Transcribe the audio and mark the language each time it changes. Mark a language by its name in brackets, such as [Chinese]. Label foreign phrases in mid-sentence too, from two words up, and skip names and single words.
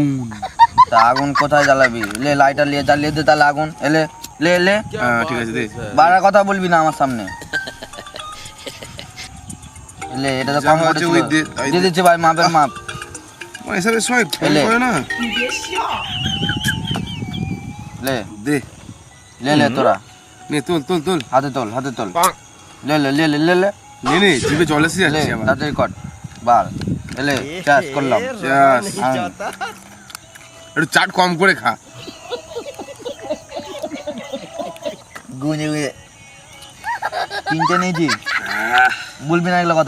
[Bangla] তা আগুন কোথায় জ্বালাবি? লে লাইটার নিয়ে জ্বালিয়ে দে তাহলে আগুন। এলে লে লে। হ্যাঁ ঠিক আছে দে। বাড়া কথা বলবি না আমার সামনে। লে এটা তো কম হচ্ছে, দিয়ে দিচ্ছি ভাই, মাপের মাপ। এসবে সবাই করে না। লে দে লে লে তোরা নে, তোল তোল তোল, হাতে তোল, হাতে তোল। লে লে লে লে লে লে নে নে, জিভে জল এসে লে যাচ্ছে আমার। তাড়াতাড়ি কর বার। এলে চাষ করলাম। চাস একটু চাট কম করে খা। গুঁজে গুঁজে তিনটে নিয়েছি, বলবি না এগুলো কথা।